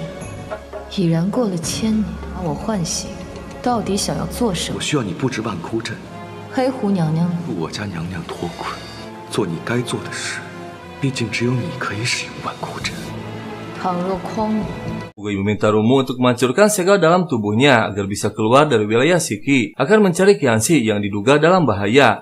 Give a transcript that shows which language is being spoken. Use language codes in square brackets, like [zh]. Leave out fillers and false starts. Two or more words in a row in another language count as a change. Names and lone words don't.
[zh] 已然过了1000年，把我唤醒，到底想要做什么？我需要你布置万窟阵，黑狐娘娘，助我家娘娘脱困，做你该做的事。毕竟只有你可以使用万窟阵。倘若诓我， [id] Pugui meminta Rumu untuk menghancurkan segel dalam tubuhnya agar bisa keluar dari wilayah Shiki akan mencari Qianxi yang diduga dalam bahaya.